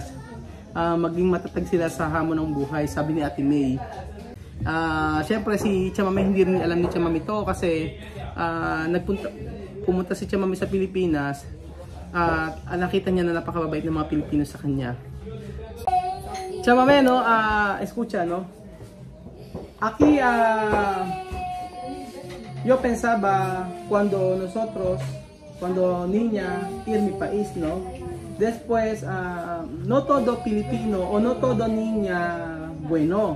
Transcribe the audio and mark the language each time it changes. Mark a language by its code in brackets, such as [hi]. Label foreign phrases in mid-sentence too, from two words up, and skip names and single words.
[tl] Maging matatag sila sa hamon ng buhay, sabi ni Ate May. Siyempre si Chamame, hindi rin alam ni Chamame to kasi pumunta si Chamame sa Pilipinas at nakita niya na napakababait ng mga Pilipino sa kanya. [es] Chamame, no? Escucha, no? Aquí yo pensaba cuando niña ir mi país, ¿no? Después no todo Filipino o no todo niña bueno.